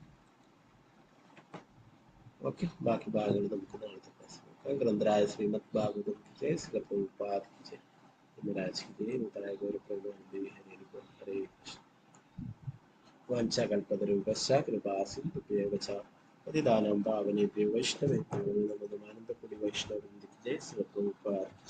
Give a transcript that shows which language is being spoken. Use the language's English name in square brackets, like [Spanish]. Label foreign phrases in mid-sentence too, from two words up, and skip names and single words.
[Malayalam] ഓക്കെ, ബാക്കി ഭാഗങ്ങൾ നമുക്ക് നാളത്തെ ക്ലാസ് നോക്കാം. [Sanskrit] ഗ്രന്ഥരായ ശ്രീമദ് ഭാഗവതം ജയ ശ്രീ പ്രഭുപാദ് ജയ. നൂതനായ ഗൗരവപ്രഭു ഹരേ കൃഷ്ണ. വാഞ്ചകൽപതരൂപശ്ച കൃപാസിന്ധുഭ്യേവ ച പതിതാനാം പാവനേഭ്യോ വൈഷ്ണവേഭ്യോ നമോനമാനന്ദപുരി വൈഷ്ണവവൃന്ദേ ജയ ശ്രീ പ്രഭുപാദ് ജയ.